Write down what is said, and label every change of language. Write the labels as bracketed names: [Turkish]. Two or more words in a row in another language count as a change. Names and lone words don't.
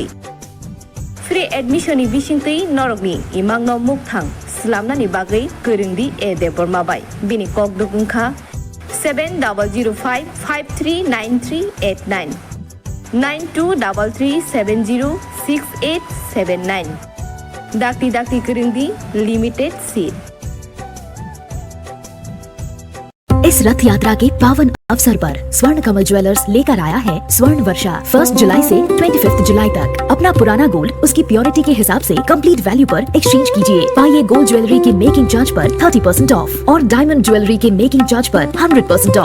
[English] Free admission [Kok Borok] ni bisingtui norokni imangno mukthang slamnani bagui goringdi e debormabai bini kokdukungkha 7005539389 9233706879 dakti goringdi [English] limited seat। [Hindi] इस रथ यात्रा के पावन अवसर पर स्वर्ण कमल ज्वेलर्स लेकर आया है स्वर्ण वर्षा। 1 जुलाई से 25 जुलाई तक अपना पुराना गोल्ड उसकी प्योरिटी के हिसाब से [English] complete value [Hindi] पर एक्सचेंज कीजिए। पाइए [English] gold jewellery [Hindi] के [English] making charge [Hindi] पर 30% ऑफ और [English] diamond jewellery [Hindi] के [English] making charge [Hindi] पर 100% ऑफ।